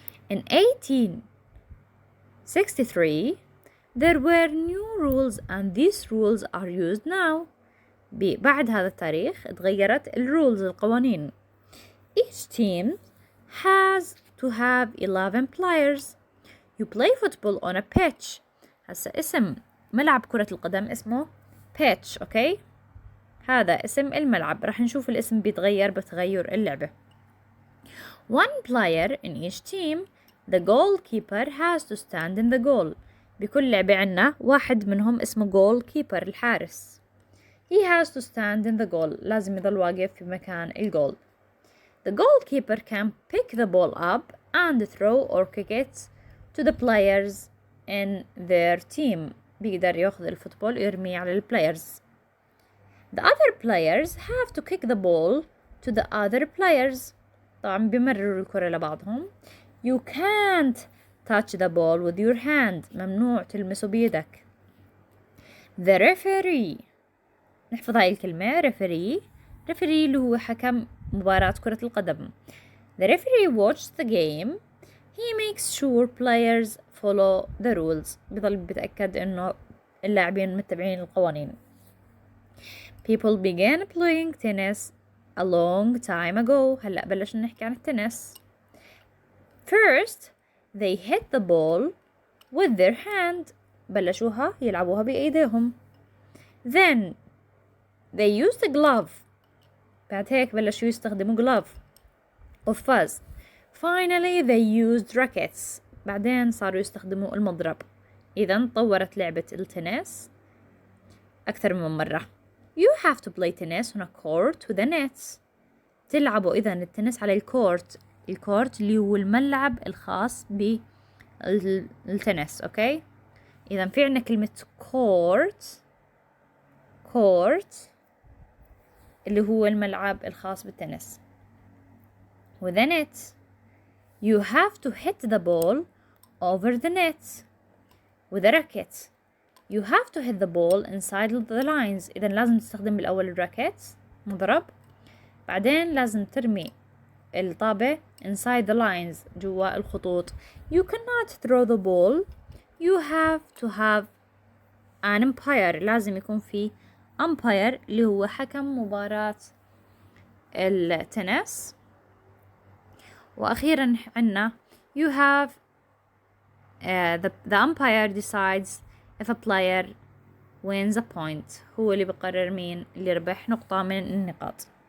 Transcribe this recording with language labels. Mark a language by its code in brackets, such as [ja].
[en] In 1863, there were new rules and these rules are used now. [ar] بعد هذا التاريخ اتغيرت الrules القوانين. [en] Each team has to have 11 players. You play football on a pitch. [ar] هسا اسم ملعب كرة القدم اسمه pitch. اوكي، هذا اسم الملعب. رح نشوف الاسم بيتغير بتغير اللعبة. [en] One player in each team. The goalkeeper has to stand in the goal. [ar] بكل لعبة عنا واحد منهم اسمه goalkeeper الحارس. [en] He has to stand in the goal. [ar] لازم يضل واقف في مكان الجول. [en] The goalkeeper can pick the ball up and throw or kick it to the players in their team. [ar] بيقدر ياخذ الفوتبول ويرميه على البلايرز. [en] The other players have to kick the ball to the other players. [ar] طبعا بيمرروا الكرة لبعضهم. [en] You can't touch the ball with your hand. [ar] ممنوع تلمسه بيدك. [en] The referee. [ar] نحفظ هاي الكلمة referee اللي هو حكم مباراة كرة القدم. [en] The referee watches the game. He makes sure players follow the rules. [ar] بيضل بيتأكد إنه اللاعبين متبعين القوانين. [en] People began playing tennis a long time ago. [ar] هلأ بلشنا نحكي عن التنس. [en] First, they hit the ball with their hand. [ar] بلشوها يلعبوها بأيديهم. [en] Then, they used a glove. [ar] بعد هيك بلشوا يستخدموا glove قفاز. [en] Finally, they used rackets. [ar] بعدين صاروا يستخدموا المضرب. إذن طورت لعبة التنس أكثر من مرة. [en] You have to play tennis on a court with a net. [ar] تلعبوا إذن التنس على الكورت اللي هو الملعب الخاص بالتنس. أوكي. إذن في عنا كلمة court اللي هو الملعب الخاص بالتنس. [en] With a net, you have to hit the ball over the net. With a racket, you have to hit the ball inside the lines. [ar] إذا لازم تستخدم بالأول الراكت مضرب. بعدين لازم ترمي الطابة [en] inside the lines [ar] جوا الخطوط. [en] You cannot throw the ball. You have to have an umpire. [ar] لازم يكون في umpire اللي هو حكم مباراة التنس. وأخيرا عنا [en] you have the umpire decides if a player wins a point. [ar] هو اللي بيقرر مين اللي ربح نقطة من النقاط.